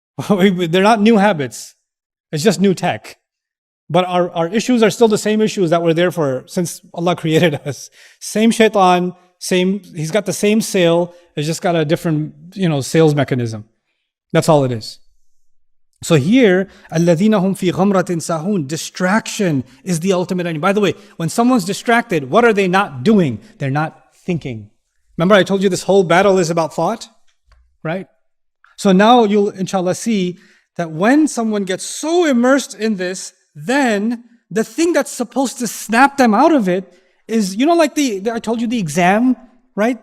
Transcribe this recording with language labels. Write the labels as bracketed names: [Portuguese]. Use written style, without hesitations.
[English] They're not new habits. It's just new tech. But our issues are still the same issues that were there since Allah created us. Same shaitan, he's got the same sail, it's just got a different, sales mechanism. That's all it is. So here, [Arabic] الَّذِينَ هُمْ فِي غَمْرَةٍ سَاهُونَ. [English] Distraction is the ultimate enemy. By the way, when someone's distracted, what are they not doing? They're not thinking. Remember I told you this whole battle is about thought, right? So now you'll inshallah see that when someone gets so immersed in this, then the thing that's supposed to snap them out of it is, like I told you the exam, right?